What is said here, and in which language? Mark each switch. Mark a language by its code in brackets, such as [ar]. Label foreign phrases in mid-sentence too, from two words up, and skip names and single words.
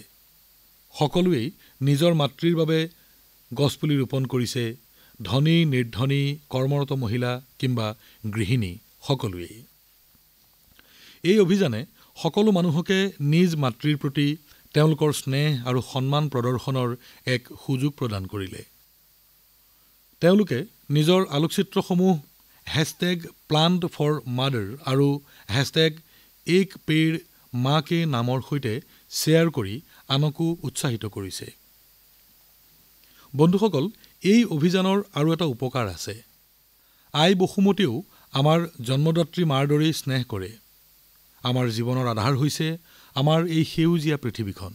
[as] সকলোৱেই নিজৰ মাতৃৰ বাবে গছপুলি ৰোপণ কৰিছে, ধনী নিৰ্ধনী, কৰ্মৰত মহিলা কিংবা গৃহিণী সকলোৱেই। এই অভিযানে সকলো মানুহকে নিজ মাতৃৰ প্ৰতি তেওঁলোকৰ স্নেহ আৰু সন্মান প্ৰদৰ্শনৰ এক সুযোগ প্ৰদান কৰিলে। তেওঁলোকে নিজৰ আলোকচিত্ৰসমূহ #Plant4Mother আৰু # [hi] एक पेड़ माँ के [as] নামৰ সৈতে শ্বেয়াৰ কৰি আনকো উৎসাহিত কৰিছে। বন্ধুসকল, এই অভিযানৰ আৰু এটা উপকাৰ আছে। আই বসুমতীয়েও আমাৰ জন্মদাত্ৰী মাৰ দৰেই স্নেহ কৰে। আমাৰ জীৱনৰ আধাৰ হৈছে আমাৰ এই সেউজীয়া পৃথিৱীখন।